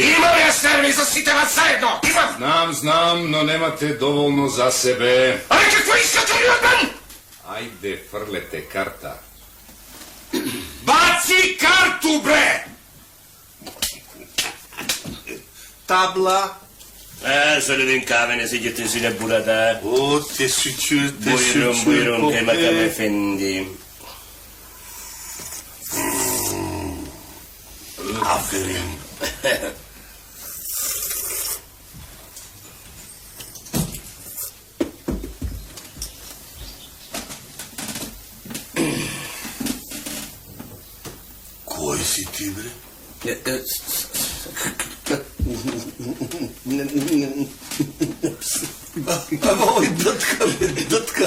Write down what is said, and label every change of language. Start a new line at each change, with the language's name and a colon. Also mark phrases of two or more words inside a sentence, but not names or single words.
Macedonian: Имам јас нерви за сите вас заедно. Имам. Знам, но немате доволно за себе. Ајде, какво искате ли од мен? Ајде, фрлете карта.
Serbian: Баци карту, бре!
Macedonian: Табла. Солидин камене, сидите си на бурада. О, те шучур,
Turkish: Buyurun, Kaymakam Efendi.
Macedonian: Аферин. Кој си ти, бре? Овој дътка.